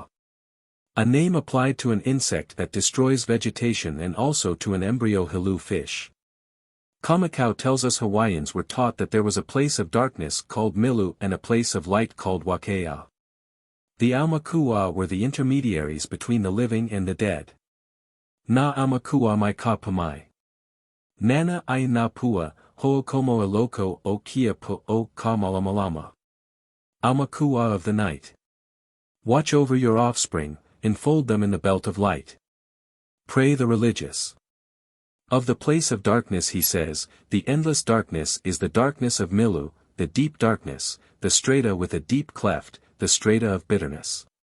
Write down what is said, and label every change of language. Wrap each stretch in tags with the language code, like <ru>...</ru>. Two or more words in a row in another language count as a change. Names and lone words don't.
<en>A name applied to an insect that destroys vegetation and also to an embryo hilu fish. Kamapua tells us Hawaiians were taught that there was a place of darkness called Milu and a place of light called Wakea. The Aumakua were the intermediaries between the living and the dead.</en> <haw>Na Aumakua mai ka pamai. Nana ai na pua, ho'okomo aloko o kia po o ka malamalama.</haw> <en>Aumakua of the night. Watch over your offspring, enfold them in the belt of light. Pray the religious. Of the place of darkness he says, the endless darkness is the darkness of Milu, the deep darkness, the strata with a deep cleft, the strata of bitterness.</en>